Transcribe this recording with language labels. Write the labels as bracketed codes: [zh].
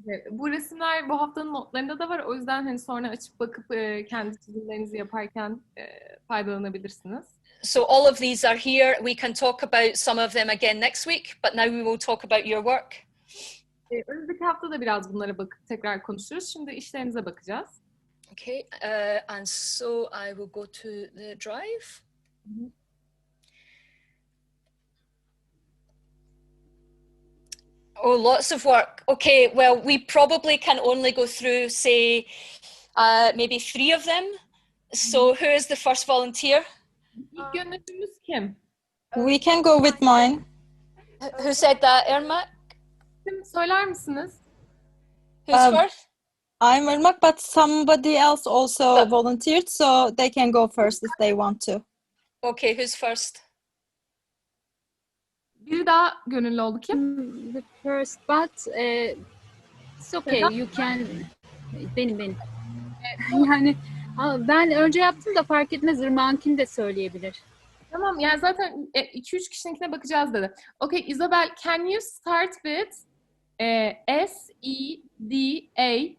[tr] Bu resimler bu haftanın notlarında da var. O yüzden hani sonra açıp bakıp kendi çizimlerinizi yaparken faydalanabilirsiniz. [en] So all of these are here. We can talk about some of them again next week, but now we will talk about your work. [tr] Önümüzdeki hafta da biraz bunlara bakıp tekrar konuşuruz. Şimdi işlerinize bakacağız. [en] Okay, and so I will go to the drive. Oh, lots of work. Okay, well, we probably can only go through, say, maybe 3 of them. So who is the first volunteer? [tr] İlk gönüllümüz kim? [en] We can go with mine. Who said that, Irma? [tr] Kim söyler misiniz? [en] Who's first? I'm Irmak, but somebody else also volunteered, so they can go first if they want to. Okay, who's first? [tr] Biri daha gönüllü oldu kim? [en] The first, but it's okay. You can. [tr] Benim. Yani ben önce yaptım da fark etmez. Irmak'ınkini de söyleyebilir. Tamam, yani zaten 2-3 kişininkine bakacağız dedi. [en] Okay, Isabel, can you start with S-E-D-A?